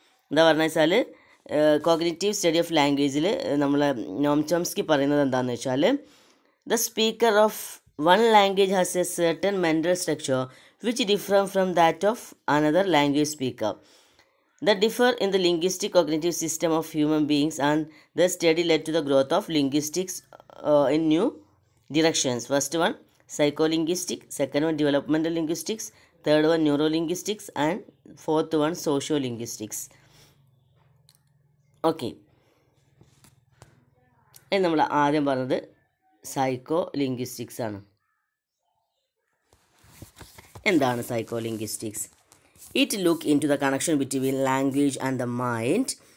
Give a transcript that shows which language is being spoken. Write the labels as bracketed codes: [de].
[ml] എന്താ പറഞ്ഞ വെച്ചാൽ [en] cognitive study of ലാംഗ്വേജിൽ [ml] നമ്മൾ നോം ചോംസ്കി പറയുന്നത് എന്താണെന്ന് വെച്ചാൽ [en] The speaker of one language has a certain mental structure which differ from that of another language speaker. The differ in the linguistic cognitive system of human beings, and the study led to the growth of linguistics in new directions. First one psycholinguistic, second one developmental linguistics, third one neurolinguistics, and fourth one sociolinguistics. [ml] Okay, ഇനി നമ്മൾ ആദ്യം പറഞ്ഞത് psycho linguistics ആണ്. എന്താണ് [en] Psycholinguistics? It look into the connection between language and the mind.